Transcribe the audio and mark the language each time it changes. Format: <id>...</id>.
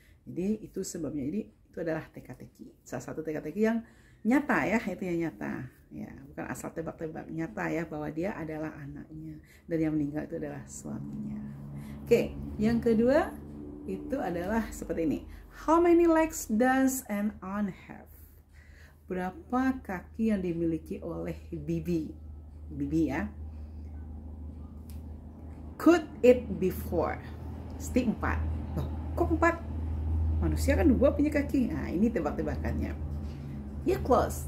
<id>Jadi itu sebabnya. Jadi itu adalah teka-teki, salah satu teka-teki yang nyata ya, itu yang nyata ya, bukan asal tebak-tebak, nyata ya bahwa dia adalah anaknya dan yang meninggal itu adalah suaminya. Oke, yang kedua itu adalah seperti ini.</id> <en>How many legs does an ant have?</en> <id>Berapa kaki yang dimiliki oleh bibi? Bibi ya.</id> <en>Could it be 4?</en> <id>Mesti 4. Loh, kok 4? Manusia kan 2 punya kaki. Nah, ini tebak-tebakannya.</id> <en>You close.</en>